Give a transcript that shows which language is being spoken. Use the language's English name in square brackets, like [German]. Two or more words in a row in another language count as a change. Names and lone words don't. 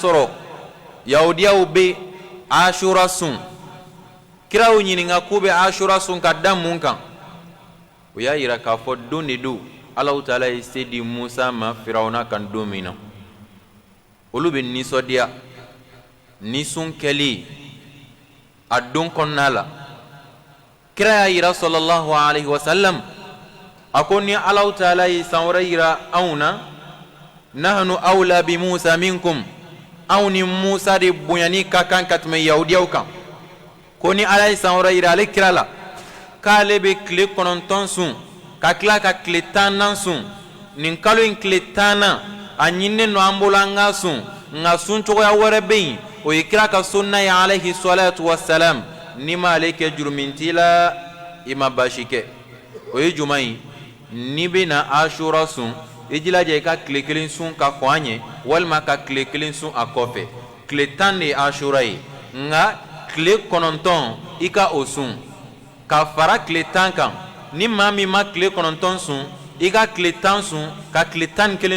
[Bambara] sɔrɔ yahudiyaw bɛ ashura sun kira y'u ɲininka k'u bɛ ashura sun ka da mun kan o y'a yira k'a fɔ don de don Allahu taala ye se di Musa ma Firawuna kan don min na olu bɛ nisɔndiya ni sun kɛli a don kɔnɔna la kira y'a yira [Arabic] صلى الله عليه وسلم [Bambara] a ko ni Allahu taala ye san wɛrɛ yira anw na [Arabic] نحن أولى بموسى منكم [Bambara] anw ni Musa de bonyani ka kan ka tɛmɛ yahudiyaw kan ko ni ala ye san wɛrɛ yira ale kira la k'ale bɛ tile 9 sun ka tila ka tile 10 sun nin kalo in tile 10 a ɲininen no an bolo an ka sun nka sun cogoya wɛrɛ bɛ yen o ye kira ka sunna ye [Arabic] عليه الصلاة والسلام [Bambara] ni ma ale kɛ jurumin t'i la i ma baasi kɛ o ye jumɛn ye n'i bɛ na ashura sun i jilaja i ka tile 1 sun ka kɔn an ye walima ka tile 1 sun a kɔfɛ tile 10 de ye ashura ye nka tile 9 i ka o sun ka fara tile 10 kan ni maa min ma tile 9 sun i ka tile 10 sun ka tile 11